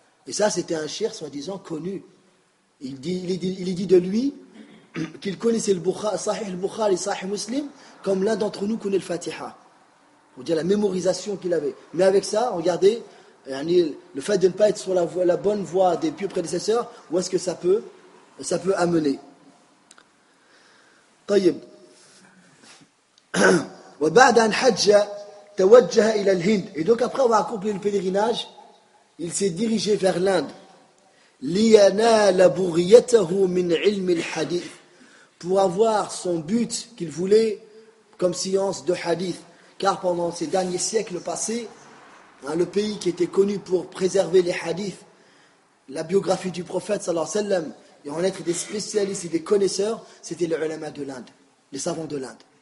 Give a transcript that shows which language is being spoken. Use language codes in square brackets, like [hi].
[fr] Et ça, c'était un cheikh, soi-disant, connu. Il dit de lui qu'il connaissait le Bukhari et Sahih Muslim comme l'un d'entre nous connaît le Fatiha. On dit la mémorisation qu'il avait. Mais avec ça, regardez, le fait de ne pas être sur la bonne voie des pieux prédécesseurs, où est-ce que ça peut amener. [ar] طيب. وبعد أن حج توجه إلى الهند. [fr] Et donc après avoir accompli le pèlerinage, il s'est dirigé vers l'Inde. [ar] لينال بغيته من علم الحديث. [fr] Pour avoir son but qu'il voulait comme science de hadith. Car pendant ces derniers siècles passés, le pays qui était connu pour préserver les hadiths, la biographie du prophète, sallallahu alayhi wa sallam, et en être des spécialistes et des connaisseurs, c'était les ulama de l'Inde, les savants de l'Inde.